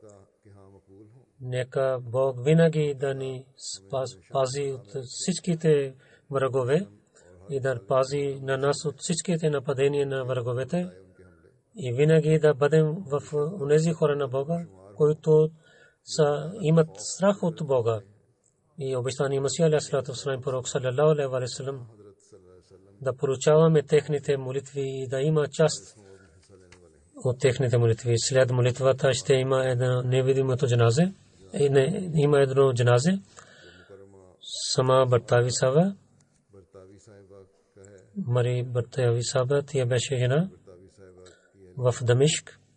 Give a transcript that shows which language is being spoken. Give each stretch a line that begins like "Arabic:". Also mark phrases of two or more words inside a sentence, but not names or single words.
Bulgarian: Нека Бог винаги да ни пази от всичките врагове и да пази на нас от всичките нападения на враговете и винаги да бъдем в онези хора на Бога, които имат страх от Бога. И обещания Масия
Arabic: عليه الصلاة والسلام,
Bulgarian: пророк
Arabic: صلى الله عليه وسلم
Bulgarian: да поручаваме техните молитви и да има част от техните молитви. След молитвата ще има едно невидимото джаназе. Има едно джаназе. Сама Бартави Саба, Мари Бартави Саба, тя беше жена в Дамишк.